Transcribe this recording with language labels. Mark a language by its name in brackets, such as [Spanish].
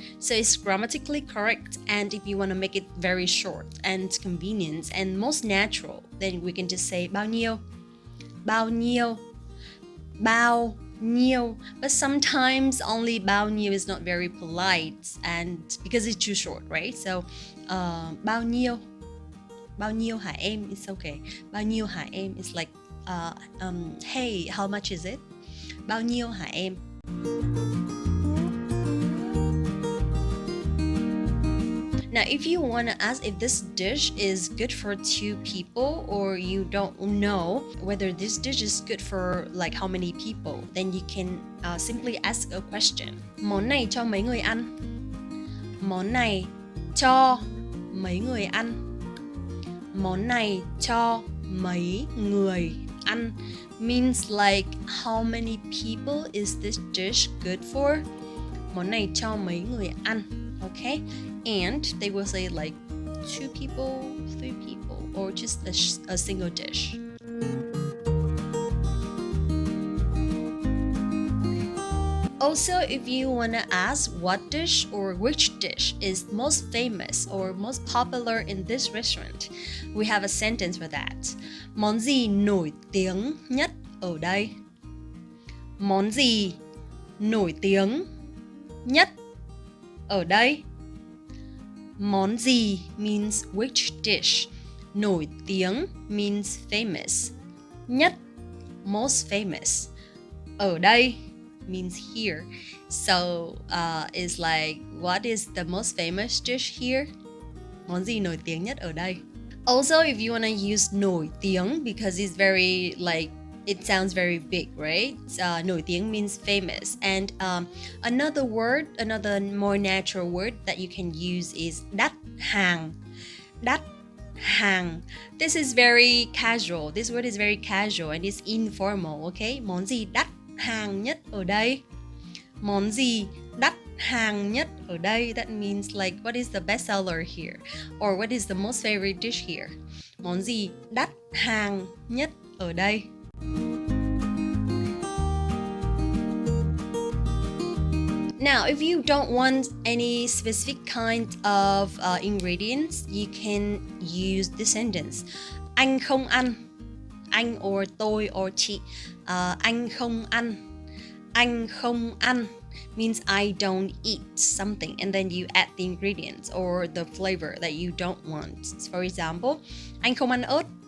[English] So it's grammatically correct, and if you want to make it very short and convenient and most natural, then we can just say [Vietnamese] bao nhiêu, bao nhiêu, bao nhiêu. [English] But sometimes only bao nhiêu is not very polite, and because it's too short, right? So [Vietnamese] bao nhiêu hả em [English] is okay. [Vietnamese] Bao nhiêu hả em [English] is like hey, how much is it? [Vietnamese] Bao nhiêu hả em? [English] Now, if you want to ask if this dish is good for two people, or you don't know whether this dish is good for like how many people, then you can simply ask a question. [Vietnamese] Món này cho mấy người ăn? Món này cho mấy người ăn? Món này cho mấy người ăn [English] means like, how many people is this dish good for? [Vietnamese] Món này cho mấy người ăn, okay? [English] And they will say like 2 people, 3 people, or just a single dish. Also, if you want to ask what dish or which dish is most famous or most popular in this restaurant, we have a sentence for that. [Vietnamese] Món gì nổi tiếng nhất ở đây? Món gì nổi tiếng nhất ở đây? Món gì [English] means which dish. Nổi tiếng means famous. Nhất, most famous. [Vietnamese] Ở đây [English] means here. So it's like, what is the most famous dish here? [Vietnamese] Món gì nổi tiếng nhất ở đây? [English] Also, if you want to use nổi tiếng, because it's very like, it sounds very big, right? Nổi tiếng means famous. And another word, another more natural word that you can use is đắt hàng. [Vietnamese] Đắt hàng. [English] This is very casual. This word is very casual and it's informal, okay? [Vietnamese] Món gì đắt hàng nhất ở đây? Món gì đắt hàng nhất ở đây? [English] That means like, what is the best seller here? Or what is the most favorite dish here? [Vietnamese] Món gì đắt hàng nhất ở đây. [English] Now, if you don't want any specific kind of ingredients, you can use this sentence. [Vietnamese] Anh không ăn. Anh or tôi or chị. Anh không ăn. [English] Anh không ăn means I don't eat something, and then you add the ingredients or the flavor that you don't want. For example, [Vietnamese] anh không ăn ớt.